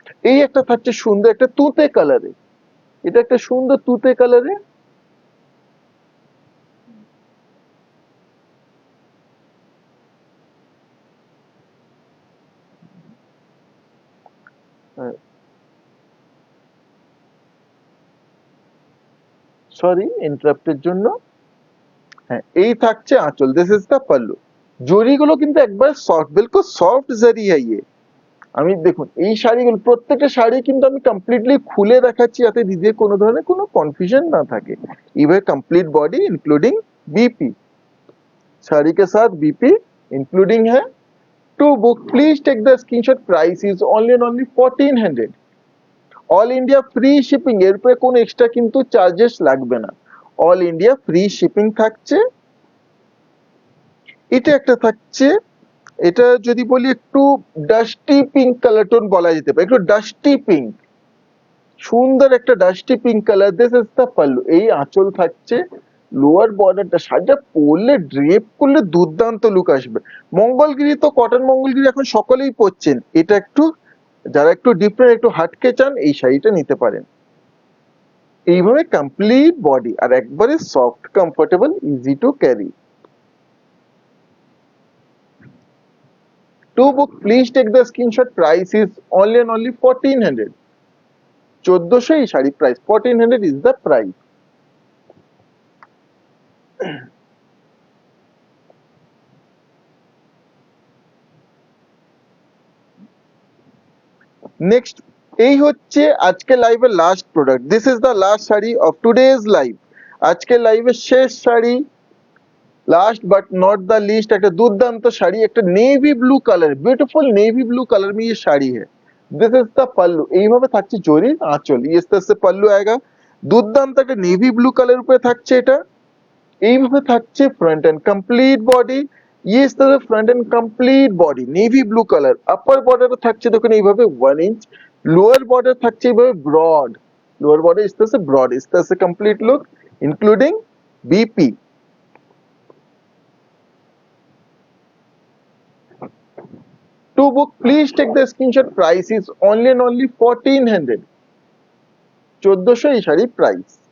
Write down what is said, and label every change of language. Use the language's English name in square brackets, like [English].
[Bangla] এই একটা থাকছে সুন্দর একটা তুতে কালারে, এটা একটা সুন্দর তুতে কালারে, সরি ইন্টারাপ্টের জন্য। হ্যাঁ এই থাকছে আঁচল, [English] This is the pallu. [Bangla] জরিগুলো কিন্তু একবার সফট, বিলকুল সফট জরি [Hindi] है ये। [Bangla] আমি দেখুন এই শাড়িগুলো প্রত্যেকটা শাড়ি কিন্তু আমি কমপ্লিটলি খুলে দেখাচ্ছি যাতে দিদির কোনো ধরনের কোনো কনফিউশন না থাকে। এইভাবে complete body [Hindi] including BP, sari के साथ बीपी इंक्लूडिंग है। [English] to book please take the screenshot, price is only and only 1400, [Bangla] all India free shipping, এর উপরে কোনো এক্সট্রা কিন্তু চার্জেস লাগবে না, অল ইন্ডিয়া ফ্রি শিপিং থাকছে। এটা একটা থাকছে, এটা যদি বলি একটু ডাস্টি পিঙ্ক কালার টোন বলা যেতে পারে, একটু ডাস্টি পিঙ্ক, সুন্দর একটা dusty pink colour. [English] This is the pallu. [Bangla] এই আঁচল থাকছে, লোয়ার বর্ডারটা, শাড়িটা পরলে ড্রেপ করলে দুর্দান্ত লুক আসবে। মঙ্গলগিরি তো কটন মঙ্গলগিরি এখন সকলেই পরছেন, এটা একটু যারা একটু ডিফারেন্ট একটু হাটকে চান এই শাড়িটা নিতে পারেন। এইভাবে কমপ্লিট বডি আর একবারে soft comfortable easy to carry. [English] To book, please take the screenshot. Price is only and only 1400, 1400 [Bangla] এই sari price, [English] 1400 is the price। [Bangla] Next, এই হচ্ছে আজকে লাইভের last product. [English] This is the last sari of today's live. [Bangla] আজকে লাইভের শেষ sari, [English] last but not the least, [Bangla] একটা দুর্দান্ত শাড়ি, একটা navy blue colour, beautiful navy ব্লू [Hindi] colour में ये [Bangla] শাড়ি है। [English] this is the pallu, [Bangla] এইভাবে থাকছে জরি আঁচল, [Hindi] ये इस तरह से पल्लू आएगा। [Bangla] দুর্দান্ত একটা নেভি ব্লু কালার উপরে থাকছে এটা, এইভাবে থাকছে ফ্রন্ট এন্ড কমপ্লিট বডি। [Hindi] ये इस तरह front end complete body navy blue colour. Upper border [Bangla] থাকছে দেখুন এইভাবে [Hindi] 1 इंच, लोअर बॉर्डर [Bangla] থাকছে এইভাবে ব্রড, [Hindi] लोअर बॉर्डर इस तरह से ब्रॉड, इस तरह से complete look including BP. [English] To book, please take the screenshot. Price is only and only 1400, 1400 [Bangla] এই শাড়ির প্রাইস।